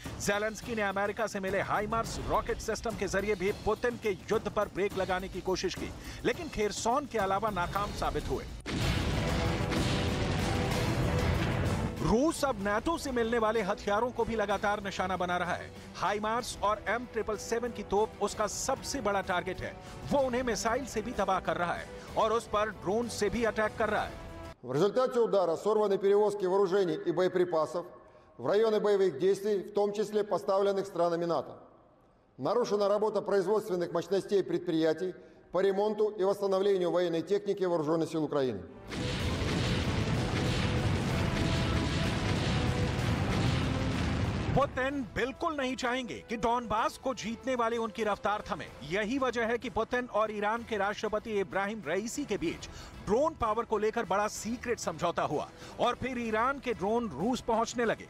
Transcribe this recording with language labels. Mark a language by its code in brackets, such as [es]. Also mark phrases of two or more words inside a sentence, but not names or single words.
[hi] जेलेंस्की ने अमेरिका से मिले हाइमार्स रॉकेट सिस्टम के जरिए भी पुतिन के युद्ध पर ब्रेक लगाने की कोशिश की, लेकिन खेरसॉन के अलावा नाकाम साबित हुए। रूस अब नाटो से मिलने वाले हथियारों को भी लगातार निशाना बना रहा है। हाइमार्स और M777 की तोप उसका सबसे बड़ा टारगेट है। वो उन्हें मिसाइल से भी तबाह कर रहा है और उस पर ड्रोन से भी अटैक कर रहा है। [ru] В результате удара сорваны перевозки вооружений и боеприпасов в районы боевых действий, в том числе поставленных странами НАТО. Нарушена работа производственных мощностей предприятий по ремонту и восстановлению военной техники вооруженных сил Украины. [hi] पुतिन बिल्कुल नहीं चाहेंगे कि डॉनबास को जीतने वाली उनकी रफ्तार थमे। यही वजह है कि पुतिन और ईरान के राष्ट्रपति इब्राहिम रईसी के बीच [en] drone power [hi] को लेकर बड़ा सीक्रेट समझौता हुआ और फिर ईरान के ड्रोन रूस पहुंचने लगे।